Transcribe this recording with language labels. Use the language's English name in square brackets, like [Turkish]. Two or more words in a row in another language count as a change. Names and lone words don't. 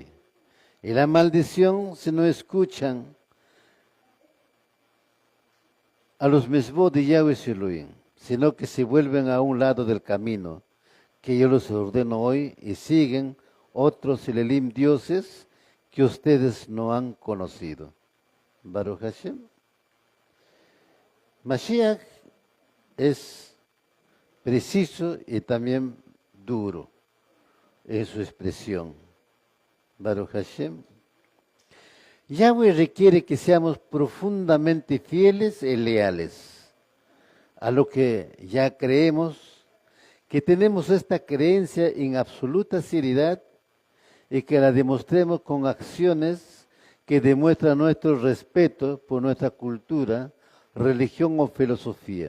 [Spanish] Y la maldición si no escuchan a los misbod de Yahweh, su Elohim, sino que se vuelven a un lado del camino que yo les ordeno hoy y siguen otros Elohim dioses que ustedes no han conocido. [Hebrew] ברוך השם. [Spanish] Mashiach es preciso y también duro en su expresión. [Hebrew] ברוך השם. [Spanish] Yahweh requiere que seamos profundamente fieles y leales a lo que ya creemos, que tenemos esta creencia en absoluta seriedad y que la demostremos con acciones que demuestran nuestro respeto por nuestra cultura, religión o filosofía.